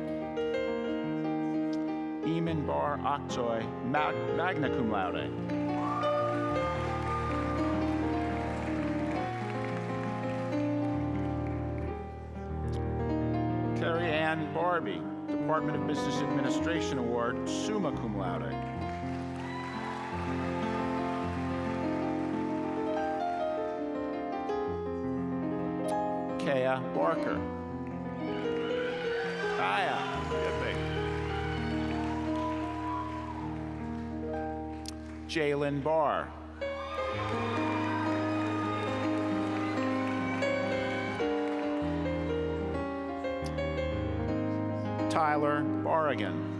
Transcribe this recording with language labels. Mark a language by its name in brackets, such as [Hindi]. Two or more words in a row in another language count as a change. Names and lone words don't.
[English] Eamon Bar Aktoy, [Latin] magna cum laude. [English] Carrie Ann Barbie, Department of Business Administration Award, [Latin] summa cum laude. [English] Kaya Barker. Kaya, good thing. Jalen Barr. Tyler Barrigan.